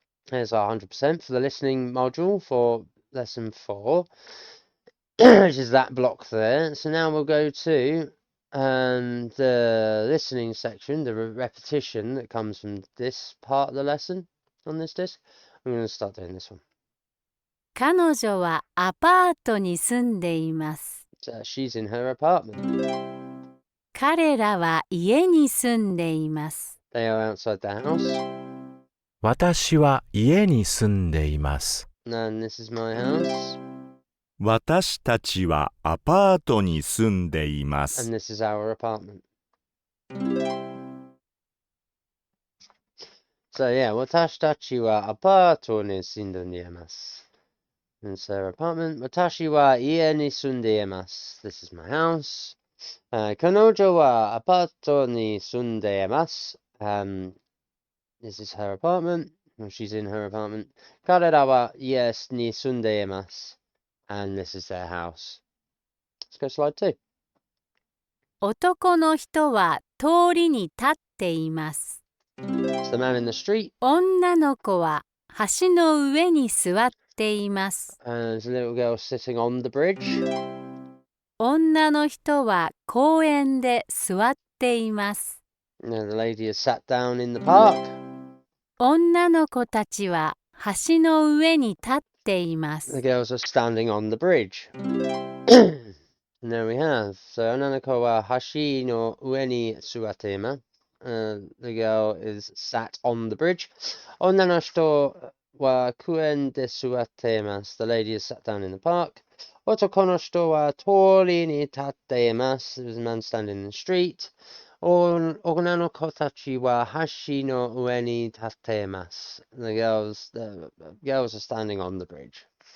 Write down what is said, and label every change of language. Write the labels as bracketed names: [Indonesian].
[English] There's our 100% for the listening module for lesson 4. which is that block there. So now we'll go to the listening section, the repetition that comes from this part of the lesson on this disc. I'm going to start doing this one. [Japanese] 彼女はアパートに住んでいます。 [English] So she's in her apartment. [Japanese] 彼らは家に住んでいます。 [English] They are outside the house. [Japanese] 私は家に住んでいます。 [English] And this is my house. [Japanese] 私たちはアパートに住んでいま [English] And [Japanese] す。 [English] this is our apartment. So yeah, [Japanese] 私たちはアパートに住んでいます. [English] And it's their apartment. [Japanese] 私は家に住んでいます. [English] This is my house. [Japanese] 彼女はアパートに住んでいます. [English] This is her apartment. Well, she's in her apartment. [Japanese] 彼らは家に住んでいます. [English] And this is their house. Let's go slide 2. [Japanese] 男の人は通りに立っています。 [English] It's the man in the street. [Japanese] 女の子は橋の上に座っています。 [English] And there's a little girl sitting on the bridge. [Japanese] 女の人は公園で座っています。 [English] And the lady is sat down in the park. [Japanese] 女の子たちは橋の上に立っていま [English] The [Japanese] す。 [English] girls are standing on the bridge. And there we have. [Japanese] So, 女の子は橋の上に座っています。 [English] The girl is sat on the bridge. [Japanese] 女の人は公園で座っています。 [English] The lady is sat down in the park. [Japanese] 男の人は通りに立っています。 [English] There's a man standing in the street. [Japanese] 女の子たちは橋の上に立っています。 [English] The girls are standing on the bridge.